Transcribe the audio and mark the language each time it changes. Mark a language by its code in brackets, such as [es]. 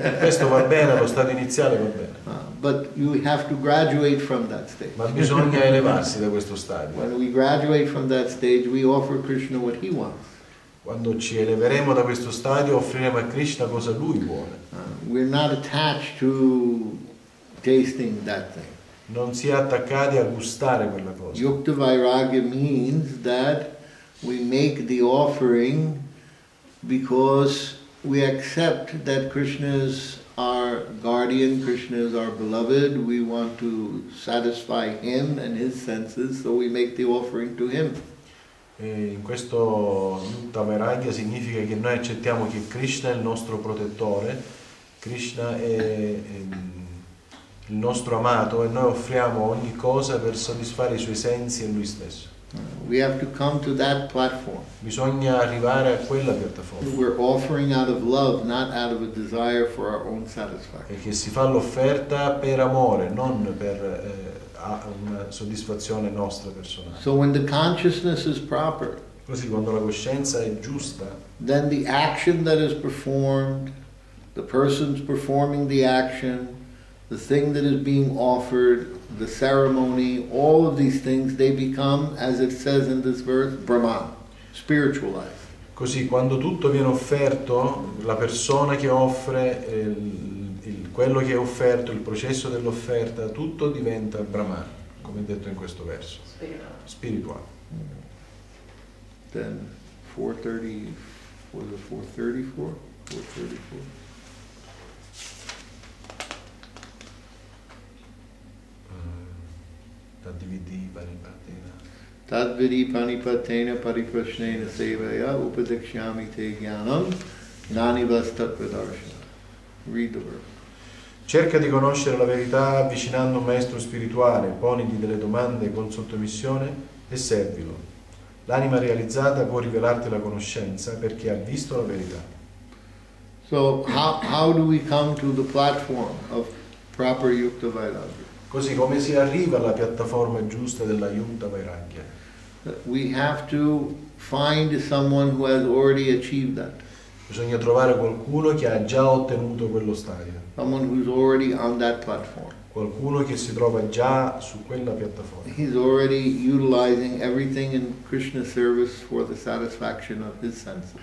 [it] Questo va bene, allo stato iniziale va bene, [en] But you have to graduate from that stage. [it] ma bisogna elevarsi da questo stadio. [en] When we graduate from that stage, we offer Krishna what he wants. [it] Quando ci eleveremo da questo stadio offriremo a Krishna cosa lui vuole. [en] We're not attached to tasting that thing. [it] Non si è attaccati a gustare quella cosa. [en] Yukta Vairagya means that we make the offering because we accept that Krishna's our guardian, Krishna is our beloved, we want to satisfy him and his senses, so we make the offering to him. [it] E in questo Yutta Vairagya significa che noi accettiamo che Krishna è il nostro protettore, Krishna è il nostro amato e noi offriamo ogni cosa per soddisfare i suoi sensi e lui stesso. [en] We have to come to that platform. [it] Bisogna arrivare a quella piattaforma. [en] We're offering out of love, not out of a desire for our own satisfaction. [it] E che si fa l'offerta per amore, non per una soddisfazione nostra personale. [en] So when the consciousness is proper, [it] Così quando la coscienza è giusta, [en] then the action that is performed, the person's performing the action, the thing that is being offered, the ceremony, all of these things, they become, as it says in this verse, Brahman, spiritualized. [it] così quando tutto viene offerto, la persona che offre, quello che è offerto, il processo dell'offerta, tutto diventa Brahman, come è detto in questo verso. Spirituale. [en] Then 430, was it 434? 434. [sa] Tadvidi panipatena. Tadvidi panipatena pariprashnena sevaya upadekshami te jnanam nanivas tattvadarshana. [en] Read the verse. [it] Cerca di conoscere la verità avvicinando un maestro spirituale, ponigli delle domande con sottomissione e servilo. L'anima realizzata può rivelarti la conoscenza perché ha visto la verità. [en] So how do we come to the platform of proper Yukta Vairagya? [it] Così come si arriva alla piattaforma giusta della Yutta Vairagya? [en] We have to find someone who has already achieved that. [it] Bisogna trovare qualcuno che ha già ottenuto quello stadio, [en] Someone who's already on that platform. [it] qualcuno che si trova già su quella piattaforma, [en] He's already utilizing everything in Krishna's service for the satisfaction of his senses.